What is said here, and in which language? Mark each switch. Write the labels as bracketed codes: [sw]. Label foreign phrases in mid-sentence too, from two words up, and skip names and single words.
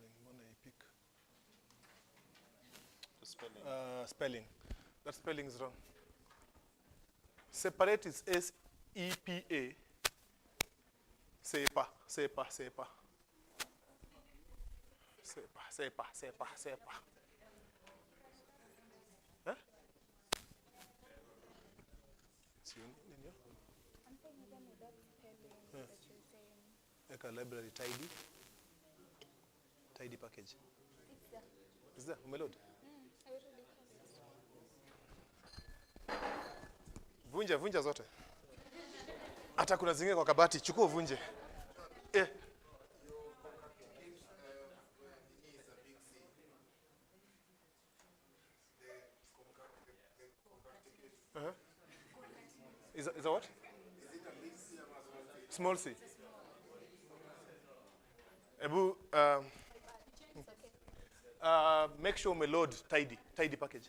[en] When I pick The spelling. spelling, that spelling is wrong. Separate is S-E-P-A. Sepa, sepa, sepa. Sepa, sepa, sepa, sepa. Huh? See, I'm saying even with that spelling Yeah. that you're saying, like a library tidy. Tidy package. it's there. Is there? Umeload? I already have it. [sw] Vunja zote. Hata kuna zingine kwa kabati, chukua uvunje. [en] Is a what? Small c. Ebu, make sure we load tidy package.